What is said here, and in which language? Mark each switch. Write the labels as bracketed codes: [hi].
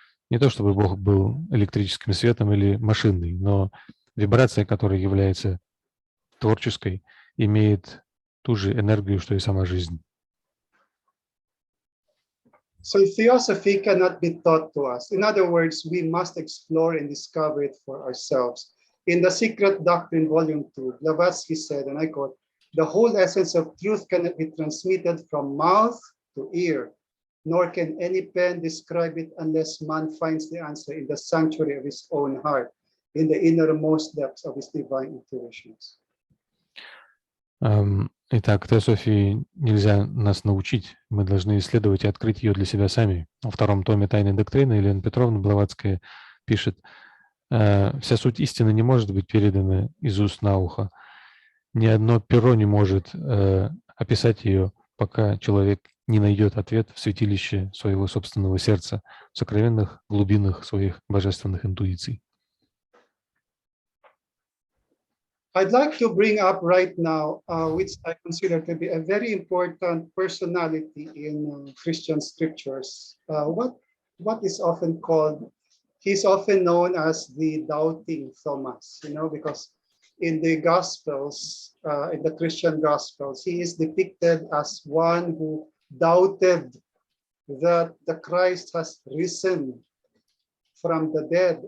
[ru] Не то чтобы Бог был электрическим светом или машинной, но вибрация, которая является творческой, имеет ту же энергию, что и сама жизнь. [en] So theosophy cannot be taught to us. In other words, we must explore and discover it for ourselves. In The Secret Doctrine, Volume 2, Blavatsky said, and I quote, the whole essence of truth cannot be transmitted from mouth to ear, nor can any pen describe it unless man finds the answer in the sanctuary of his own heart, in the innermost depths of his divine intuitions. [ru] Итак, теософии нельзя нас научить, мы должны исследовать и открыть ее для себя сами. Во втором томе «Тайной доктрины» Елена Петровна Блаватская пишет, «Вся суть истины не может быть передана из уст на ухо. Ни одно перо не может описать ее, пока человек не найдет ответ в святилище своего собственного сердца, в сокровенных глубинах своих божественных интуиций». [en] I'd like to bring up right now, which I consider to be a very important personality in Christian scriptures. What is often called, he's often known as the doubting Thomas, you know, because in the Gospels, in the Christian Gospels, he is depicted as one who doubted that the Christ has risen from the dead.